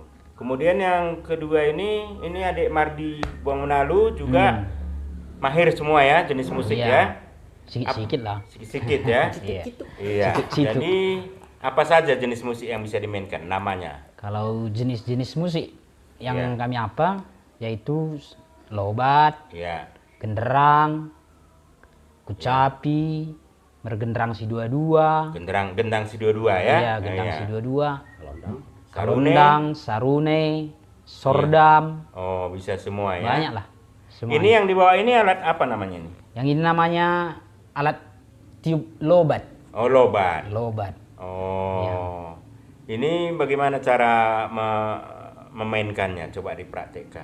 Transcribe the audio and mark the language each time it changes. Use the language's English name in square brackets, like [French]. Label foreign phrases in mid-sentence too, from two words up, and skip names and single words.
[Indonesian] Kemudian yang kedua ini adik Mardi Buang Menalu juga mahir semua ya jenis musik Iya. ya. Sikit-sikit lah. Sedikit ya. Iya. Iya. Situ. Jadi apa saja jenis musik yang bisa dimainkan? Namanya? Kalau jenis-jenis musik yang Iya. kami apa yaitu lobat, Iya. genderang, kucapi, mergenderang si dua-dua, Gendang si dua-dua ya. iya, gendang si dua-dua, Kelondang. Sarune. sarundang, sarune, sordam, Oh, bisa semua ya. banyak lah. Semua. Ini yang di bawah ini alat apa namanya ini? Yang ini namanya alat tiup lobat. Oh, lobat. Lobat. Oh. Iya. Ini bagaimana cara memainkannya? Coba dipraktekkan.